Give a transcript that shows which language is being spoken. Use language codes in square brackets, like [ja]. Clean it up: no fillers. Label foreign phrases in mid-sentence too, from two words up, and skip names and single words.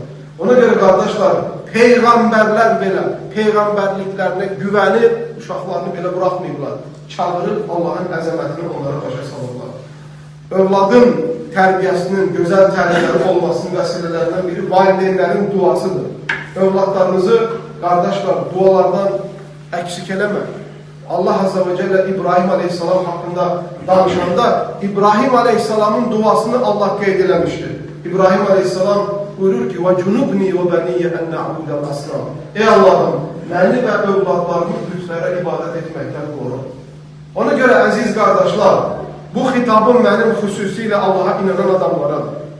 [az] Ona görə qardaşlar, peyğəmbərlər belə peyğəmbərliklərinə güvənib, uşaqlarını belə buraxmayıblar, çağırıb Allahın əzəmətini onlara başa salırlar. Övladın tərbiyəsinin gözəl tərbiyəli olmasının vəsilələrindən biri valideynlərin duasıdır. Övladlarınızı, qardaşlar, dualardan əksik eləmə. Allah [ar] عز وجل [az] İbrahim Aleyhisselam hakkında danışanda İbrahim Aleyhisselam'ın duasını Allah qeyd eləmişdir. İbrahim Aleyhisselam buyurur ki [ar] وَجُنُبْنِي وَبَنِيَّ اَنْ نَعْبُدَ الْأَصْنَامِ [az] Ey Allah'ım, məni və övladlarımı bütlərə ibadət etməkdən qoru. Ona görə əziz qardaşlar, bu xitabım mənim xüsusilə Allaha inanan adamlaradır.